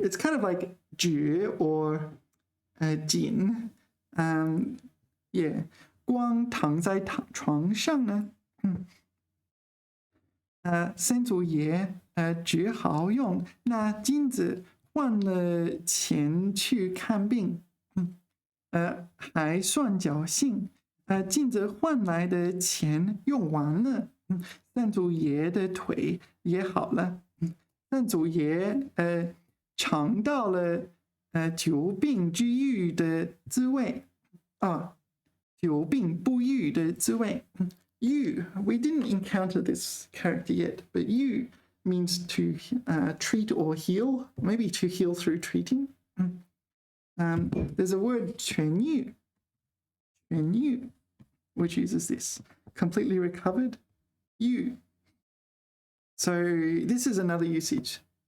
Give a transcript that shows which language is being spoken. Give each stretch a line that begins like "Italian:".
English: It's kind of like 只 or 仅。
Chinese: Yeah, 光躺在床上呢。三祖爷只好用那金子换了钱去看病，还算侥幸，金子换来的钱用完了，三祖爷的腿也好了，三祖爷尝到了久病之愈的滋味久病不愈的滋味。
English: You, we didn't encounter this character yet, but you means to treat or heal, maybe to heal through treating. There's a word 痊愈 which uses this, completely recovered, you. So this is another usage.